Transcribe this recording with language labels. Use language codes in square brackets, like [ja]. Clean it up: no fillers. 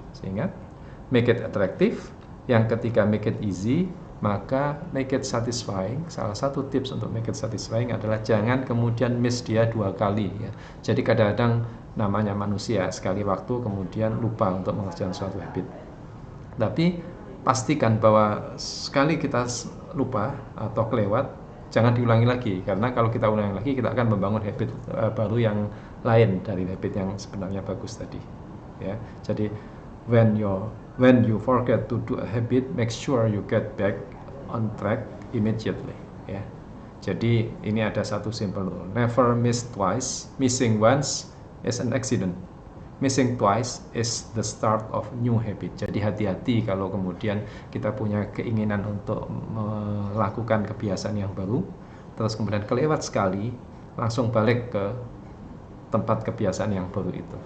[id] Ingat, [en] make it attractive. [id] Yang ketiga, [en] make it easy. [id] Maka [en] make it satisfying. [id] Salah satu tips untuk [en] make it satisfying [id] adalah jangan kemudian miss dia 2 kali ya. Jadi kadang-kadang namanya manusia, sekali waktu kemudian lupa untuk mengerjakan suatu habit. Tapi pastikan bahwa sekali kita lupa atau kelewat, jangan diulangi lagi, karena kalau kita ulangi lagi kita akan membangun habit baru yang lain dari habit yang sebenarnya bagus tadi ya. Jadi [en] when you forget to do a habit, make sure you get back on track immediately ya. [id] Jadi ini ada satu [en] simple rule, never miss twice. Missing once is an accident, missing twice is the start of new habit. [id] Jadi hati-hati kalau kemudian kita punya keinginan untuk melakukan kebiasaan yang baru, terus kemudian kelewat sekali, langsung balik ke tempat kebiasaan yang baru itu.